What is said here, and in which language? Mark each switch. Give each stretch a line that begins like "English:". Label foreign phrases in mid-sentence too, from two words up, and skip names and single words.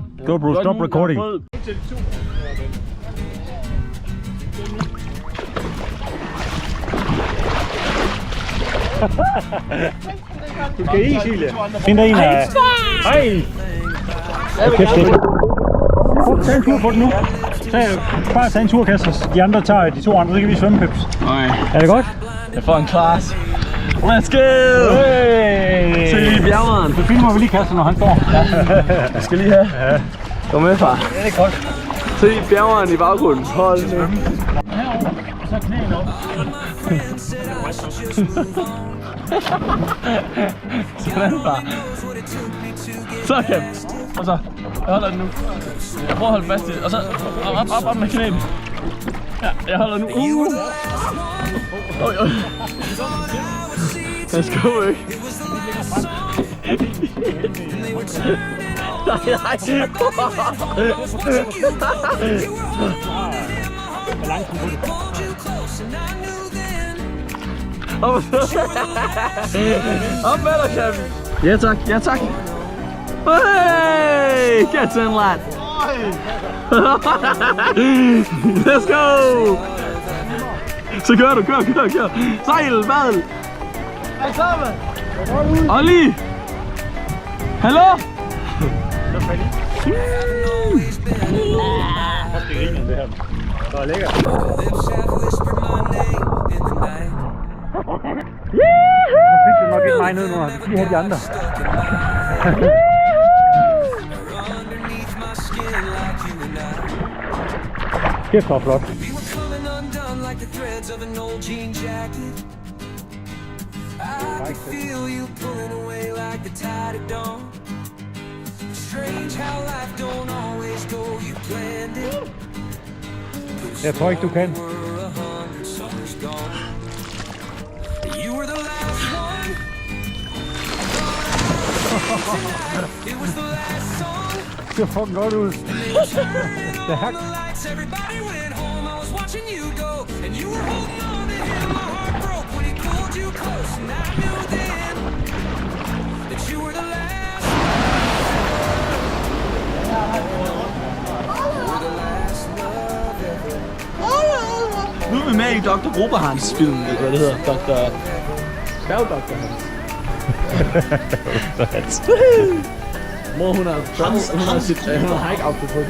English: GoPro, stop recording.
Danish: Du skal i, Silje. Find der en af... Hej! Okay, tag en tur på den nu. Bare tag en tur, Kasper. De andre tager de to andre, så kan vi svømme, Peps. Nej. Er det godt? Jeg får en class.
English: Let's go!
Danish: Hey! Se lige bjergeren. Så filmer vi lige Kasper, når han står. Jeg skal lige have. Kom med, far. Ja, det er godt. Se bjergeren i baggrunden. Hold nu. Herovre, og så knæene op. Sådan, far. Så, Kæm. Og så. Jeg holder den nu. Jeg prøver at holde fast i det. Og så op med knæene. Ja, jeg holder nu. Oj.
English: Let's go,
Danish: ikke? Op med dig, Kevin. Ja tak, ja tak.
English: Hey, get in, lad. Let's go.
Danish: Så kører du, kør. Sejl, badel. Olli. Hallo? Det er lækkert. Nu fik du nok ikke mig ned nu, og vi har de andre. Kæft, hvor flot.
English: I feel you pulling away like the tide of dawn. Strange how life don't always go you planned it.
Danish: Jeg tror ikke, du kan.
English: You were the last one. It was the last song.
Danish: Det ser fucking godt ud. Det er hak.
English: Everybody went home. I was watching you go, and you were holding on to him. My heart broke when he pulled you close, and I knew then that you were the last.
Danish: Nu er vi med i Dr. Gruberhans film, hvad det hedder. Dr. Dr. Hans. Mor, hun har ikke outfit på.